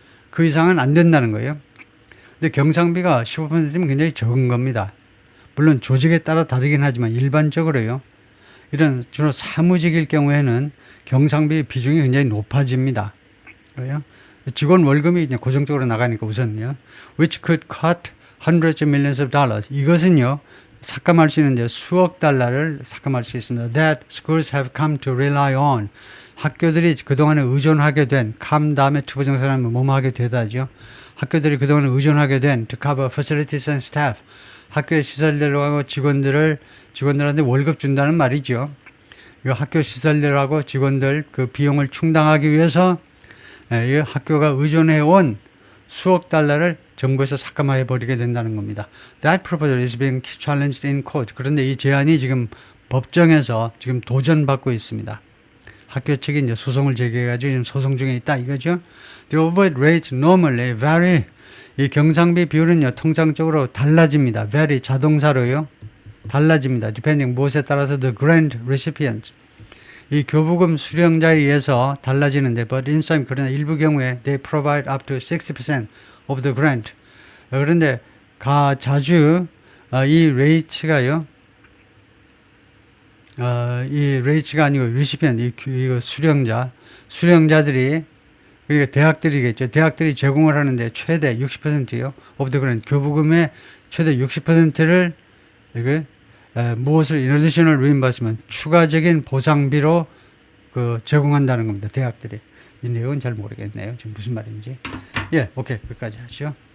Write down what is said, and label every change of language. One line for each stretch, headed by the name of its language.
Korean: 그 이상은 안 된다는 거예요. 근데 경상비가 15%면 굉장히 적은 겁니다. 물론 조직에 따라 다르긴 하지만 일반적으로요. 이런 주로 사무직일 경우에는 경상비 비중이 굉장히 높아집니다. 그래요? 직원 월급이 그냥 고정적으로 나가니까 우선요.
English: Which could cut hundreds of millions of dollars.
Korean: 이것은요. 삭감할 수 있는데 수억 달러를 삭감할 수 있습니다.
English: That schools have come to rely on.
Korean: 학교들이 그동안에 의존하게 된, come 다음에 투부정사라면 뭐뭐 하게 되다죠. 학교들이 그동안에 의존하게 된
English: to cover facilities and staff.
Korean: 학교의 시설들하고 직원들한테 월급 준다는 말이죠. 이 학교 시설들하고 직원들 그 비용을 충당하기 위해서 이 학교가 의존해온 수억 달러를 정부에서 삭감해 버리게 된다는 겁니다.
English: That proposal is being challenged in court.
Korean: 그런데 이 제안이 지금 법정에서 지금 도전받고 있습니다. 학교 측이 이제 소송을 제기해가지고 지금 소송 중에 있다 이거죠.
English: The overhead rates normally vary.
Korean: 이 경상비 비율은요 통상적으로 달라집니다. vary 자동사로요 달라집니다.
English: depending
Korean: 무엇에 따라서
English: the grant recipient.
Korean: 이 교부금 수령자에 의해서 달라지는데,
English: but in some,
Korean: 그러나 일부 경우에
English: they provide up to 60% of the grant.
Korean: 그런데 자주 이 레이츠가요, 이 레이츠가 아니고 recipient, 이 수령자들이, 그러니까 대학들이겠죠. 대학들이 제공을 하는데 최대 60%요.
English: of the grant,
Korean: 교부금의 최대 60%를 무엇을
English: in additional reimbursement,
Korean: 추가적인 보상비로 제공한다는 겁니다. 대학들이. 이 내용은 잘 모르겠네요. 지금 무슨 말인지. 예, 오케이. 끝까지 하시죠.